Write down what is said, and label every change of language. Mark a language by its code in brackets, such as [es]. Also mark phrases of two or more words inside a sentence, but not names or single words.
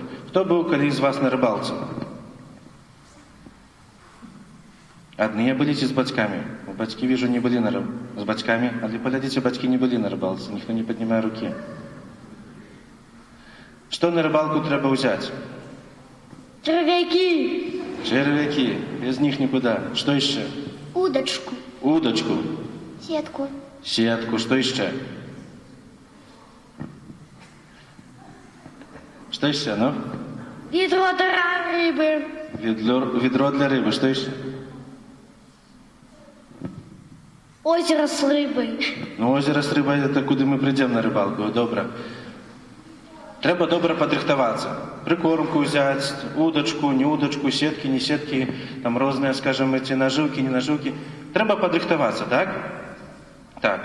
[be] Хто быў калі з вас на рыбалцы? Адныя былі ці з бацькамі? Бацькі, вижу, не былі з бацькамі, але паглядзіце, бацькі не былі на рыбалцы, ніхто не паднімае рукі. Што на рыбалку трэба ўзяць? [ru] Червяки, без них никуда. Что еще? Удочку. Сетку, что еще? Что еще, ну? Ведро для рыбы. Ведро для рыбы, что еще? озеро с рыбой. [uk] Ну, озеро з рибою, це куди ми прийдемо на рибалку, добре. Треба добре подрихтуватися. Прикормку взяти, удочку, не удочку, сітки, не сітки, там різні, скажімо, ці наживки, не наживки. Треба подрихтуватися, так? Так.